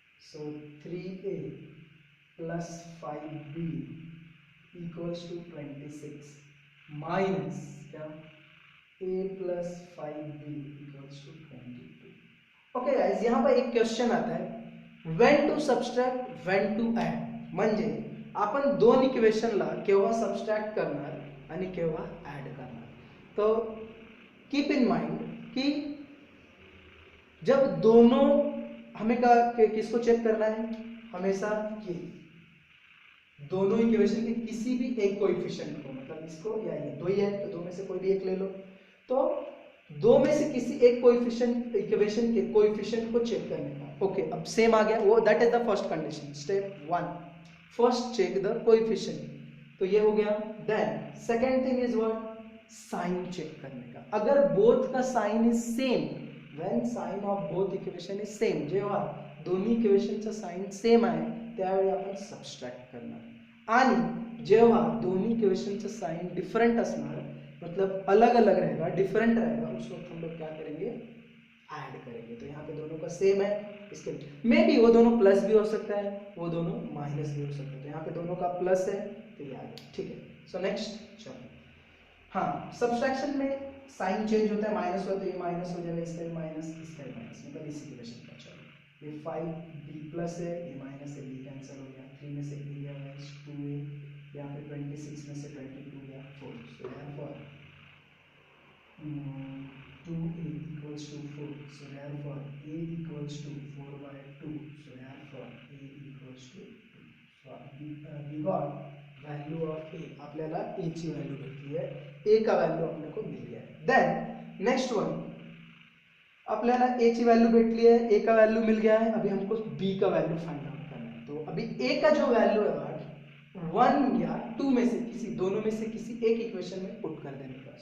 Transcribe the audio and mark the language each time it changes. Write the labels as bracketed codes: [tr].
[en] So 3a plus 5b equals to 26 minus क्या, a plus 5b equals to 22. [hi] Okay guys, यहाँ पर एक question आता है, [en] When to subtract when to add. [mr] म्हणजे आपण दोन इक्वेशनला केव्हा सबट्रॅक्ट करणार आणि केव्हा ऍड करणार. [hi] तो कीप इन माइंड कि जब दोनों हमें किसको चेक करना है, हमेशा कि दोनों इक्वेशन के किसी भी एक कोएफिशिएंट को, मतलब इसको या ये दो ही है तो दो में से कोई भी एक ले लो, तो दो में से किसी एक कोएफिशिएंट इक्वेशन के कोएफिशिएंट को चेक करने का. ओके, अब सेम आ गया वो, [en] That is the first condition. Step 1, first check the coefficient, [hi] तो ये हो गया. [en] then second thing is what, [hi] sign check करने का. [en] अगर बोथ का sign is same, when sign of both equation is same, [mr] जेव्हा दोन्ही इक्वेशनचं साइन सेम आहे त्यावेळी आपण सबट्रॅक्ट करणार. आणि जेव्हा दोन्ही इक्वेशनचं साइन डिफरेंट असणार, [hi] मतलब अलग अलग रहेगा, डिफरेंट रहेगा, उस वक्त हम लोग क्या करेंगे, ऐड करेंगे. तो यहाँ पे दोनों का सेम है, इसके मे बी वो दोनों प्लस भी हो सकता है, वो दोनों माइनस भी हो सकता है. तो यहाँ पे दोनों का प्लस है तो ये आ गया. ठीक है, सो नेक्स्ट चलो. हाँ, सब्सट्रैक्शन में साइन चेंज होता है, माइनस हुआ तो ये माइनस हो जाएगा, इसका भी माइनस, इसका भी माइनस, मतलब इस इक्वेशन का. चलो ये 5b प्लस है, ये माइनस है, b कैंसिल हो गया, 3 में से a गया है 2a, यहाँ पे 26 में से 22 गया 4. [en] So therefore 2a equals to 4. So therefore a equals to 4 by 2. So therefore a equals to 2. So we got [hi] value of ए. [mr] आपल्याला ए ची वैल्यू भेटली आहे, [hi] ए का वैल्यू आपने को मिल गया है. [en] then next one, [mr] आपल्याला ए ची वैल्यू भेटली [hi] है, ए का वैल्यू मिल गया है, अभी हमको बी का वैल्यू फाइंड आउट करना है. तो अभी ए का जो वैल्यू है 1 या 2 में से किसी, दोनों में से किसी एक इक्वेशन में पुट कर देने का.